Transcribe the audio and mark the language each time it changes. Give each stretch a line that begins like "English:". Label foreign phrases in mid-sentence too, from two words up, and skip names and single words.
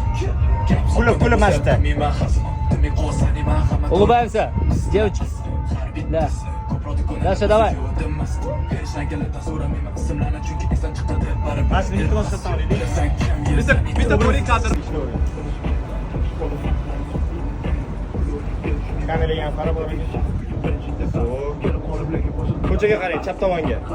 Uzbek: Kulib mashta.
Russian: Улыбаемся. Девочки. Да. Дальше давай.
Uzbek: Bitta bo'ling kadr. Kameraga ham qarab oling. Ko'chaga qarang, chap tomonga.